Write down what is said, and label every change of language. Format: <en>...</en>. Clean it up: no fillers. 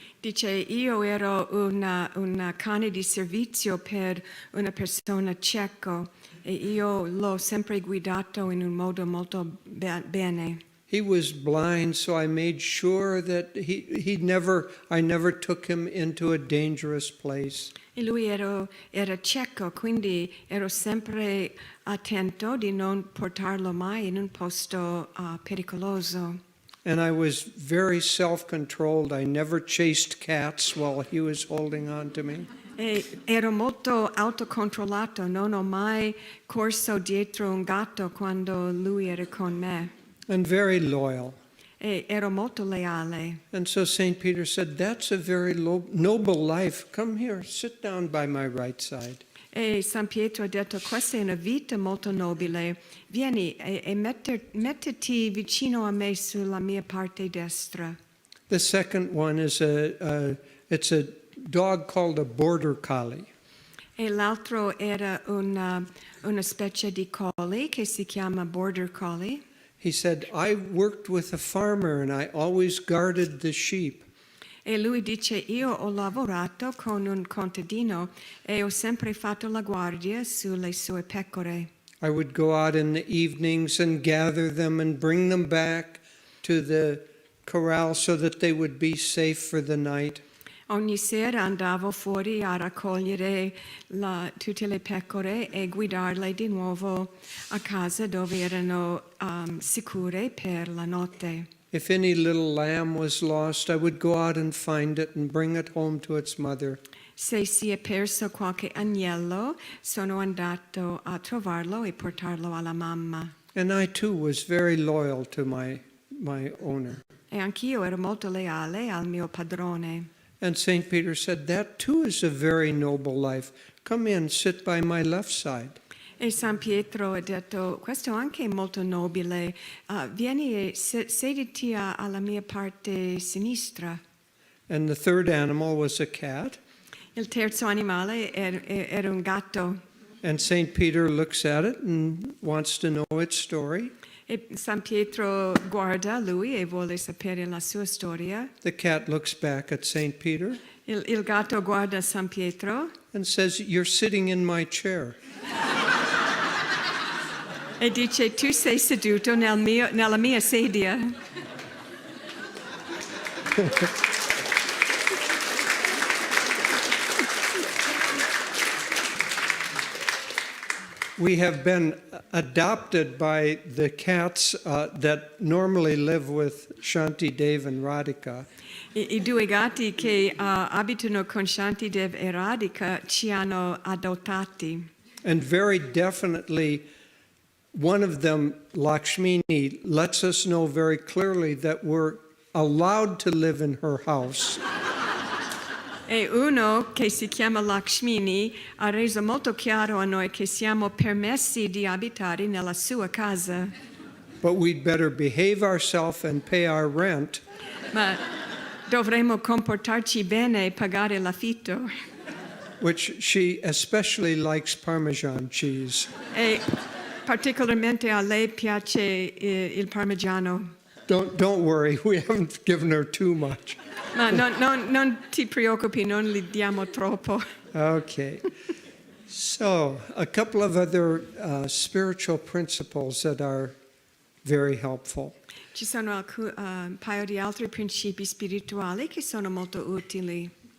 <it>Dice, io ero una cane di servizio per una persona cieco e io l'ho sempre guidato in un modo molto bene.</it> <en>He was blind, so I made sure that I never took him into a dangerous place.</en> <it>E lui era cieco, quindi ero sempre attento di non portarlo mai in un posto pericoloso.</it> <en>And I was very self-controlled. I never chased cats while he was holding on to me.</en> <it>E ero molto autocontrollato, non ho mai corso dietro un gatto quando lui era con me.</it> <en>And very loyal.</en> <it>E ero molto leale.</it> <en>And so St. Peter said, that's a very noble life. Come here, sit down by my right side.</en> <it>E San Pietro ha detto, questa è una vita molto nobile, vieni e mettiti vicino a me sulla mia parte destra.</it> <en>The second one is it's a dog called a border collie.</en> <it>E l'altro era una specie di collie che si chiama border collie.</it> <en>He said, I worked with a farmer and I always guarded the sheep.</en> <it>E lui dice, io ho lavorato con un contadino e ho sempre fatto la guardia sulle sue pecore.</it> <en>I would go out in the evenings and gather them and bring them back to the corral so that they would be safe for the night.</en> <it>Ogni sera andavo fuori a raccogliere tutte le pecore e guidarle di nuovo a casa dove erano sicure per la notte.</it> <en>If any little lamb was lost, I would go out and find it and bring it home to its mother.</en> <it>Se si è perso qualche agnello, sono andato a trovarlo e portarlo alla mamma.</it> <en>And I too was very loyal to my owner.</en> <it>E anch'io ero molto leale al mio padrone.</it> <en>And St. Peter said, that too is a very noble life. Come in, sit by my left side.</en> <it>E San Pietro ha detto, questo anche è molto nobile, vieni e sediti alla mia parte sinistra.</it> <en>And the third animal was a cat.</en> <it>Il terzo animale era un gatto.</it> <en>And St. Peter looks at it and wants to know its story.</en> <it>E San Pietro guarda lui e vuole sapere la sua storia.</it> <en>The cat looks back at St. Peter</en> <it>Il gatto guarda San Pietro</it> <en>and says, you're sitting in my chair.</en> <it>e dice, tu sei seduto nella mia sedia.</it> <en>We have been adopted by the cats that normally live with Shantideva and Radhika.</en> <it>I due gatti che abitano con Shantideva e Radhika ci hanno adottati.</it> <en>And very definitely, one of them, Lakshmini, lets us know very clearly that we're allowed to live in her house.</en> <it>E uno che si chiama Lakshmini ha reso molto chiaro a noi che siamo permessi di abitare nella sua casa.</it> <en>But we'd better behave ourselves and pay our rent.</en> <it>Ma dovremmo comportarci bene e pagare l'affitto.</it> <en>Which she especially likes Parmesan cheese.</en> <it>E particolarmente a lei piace il parmigiano.</it> <en>Don't worry, we haven't given her too much.</en> <it>Ma non ti preoccupi, non gli diamo troppo.</it> <en>Okay. So, a couple of other spiritual principles that are very helpful.</en> <it>Ci sono un paio di altri principi spirituali che sono molto utili.</it>